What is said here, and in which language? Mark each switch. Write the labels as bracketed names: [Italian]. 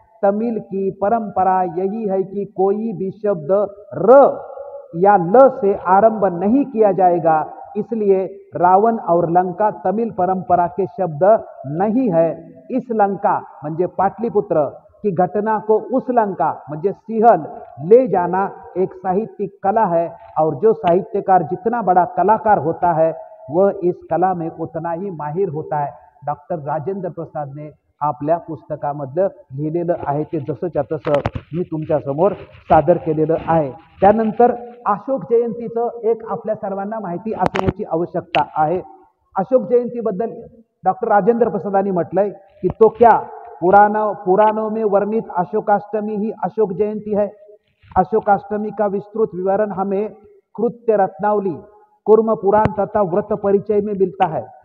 [Hindi] तमिल की परंपरा यही है कि कोई भी शब्द र या ल से आरंभ नहीं किया जाएगा, इसलिए रावण और लंका तमिल परंपरा के शब्द नहीं है। इस लंका म्हणजे पाटलिपुत्र की घटना को उस लंका म्हणजे सिंहल ले जाना एक साहित्यिक कला है, और जो साहित्यकार जितना बड़ा कलाकार होता है वह इस कला में उतना ही माहिर होता है। [Marathi] डॉक्टर राजेंद्र प्रसाद ने आपल्या पुस्तकामधलं लिहिलेलं आहे ते जसंच्या तसं मी तुमच्या समोर सादर केलेलं आहे। त्यानंतर अशोक जयंतीचं एक आपल्या सर्वांना माहिती असण्याची आवश्यकता आहे। अशोक जयंतीबद्दल डॉक्टर राजेंद्र प्रसादांनी म्हटलंय कि [Hindi] तो क्या पुराणों में वर्णित अशोकाष्टमी ही अशोक जयंती है। अशोकाष्टमी का विस्तृत विवरण हमें कृत्य रत्नावली, कुर्म पुराण तथा व्रत परिचय में मिलता है।